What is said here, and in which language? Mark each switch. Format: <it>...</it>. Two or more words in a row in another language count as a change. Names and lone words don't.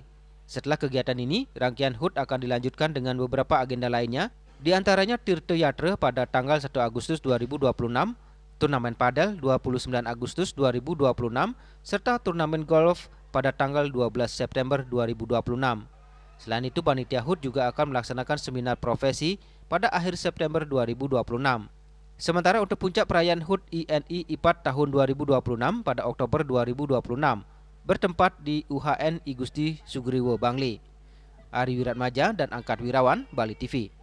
<id>Setelah kegiatan ini, rangkaian HUT akan dilanjutkan dengan beberapa agenda lainnya, di antaranya Tirta Yatra pada tanggal 1 Agustus 2026, turnamen padel 29 Agustus 2026, serta turnamen golf pada tanggal 12 September 2026. Selain itu, panitia HUT juga akan melaksanakan seminar profesi pada akhir September 2026. Sementara untuk puncak perayaan HUT INI IPAT tahun 2026 pada Oktober 2026 bertempat di UHN I Gusti Sugriwo Bangli. Ari Wiratmaja dan Angkat Wirawan, Bali TV.</id>